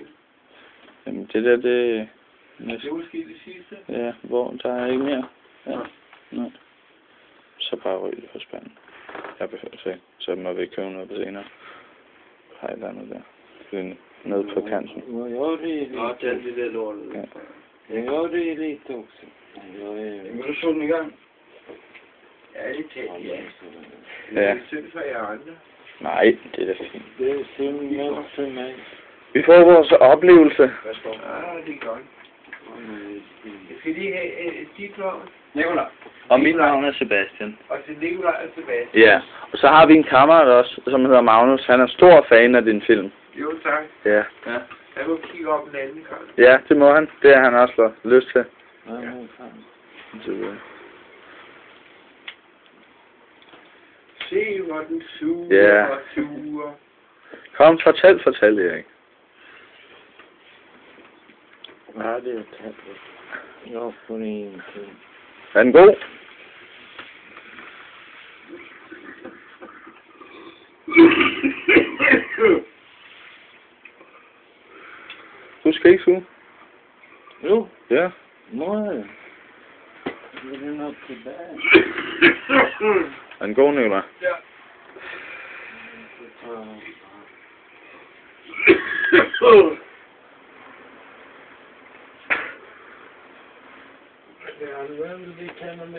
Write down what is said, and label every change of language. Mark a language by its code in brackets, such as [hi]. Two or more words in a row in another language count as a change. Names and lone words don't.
[da] Jamen, det der, det... Det Næste. er måske det sidste. Ja, hvor der er ikke mere. Ja. Nej. Så bare ryg det på spanden. Jeg behøver det ikke. Så må vi købe noget på senere. Har et eller andet der. Det er nede på kanten. [sv] Jag är [da] Nå, det er det der lort. Ja. [sv] Jag är lite också. Jag är... [da] Vil du slå den i gang? Ærligt talt, ja. Ja. Det er synd for jer andre. Nej, det er da fint. [sv] Det är synd mest för mig. [da] Vi får vores oplevelse. Værsgo. Det er godt. Jeg skal lige have dit navn, Nicolai. Og mit navn er Sebastian. og til Nicolaj og Sebastian. Ja, og så har vi en kammerat også, som hedder Magnus. Han er stor fan af din film. Jo, tak. Ja. Ja. Jeg må kigge op en anden gang. Ja, det må han. Det har han også lyst til. Ja, men fan. Se, hvor den suger Ja. og suger. Kom, fortæl, Erik. [sv] Ja, det är tätt. Jag får ingenting. [da] Er den god? Du skal ikke suge? Jo, Ja. [sv] nej. Det är något där. [da] Er den god, Nicolai? Ja. [sv] Vi känner mig.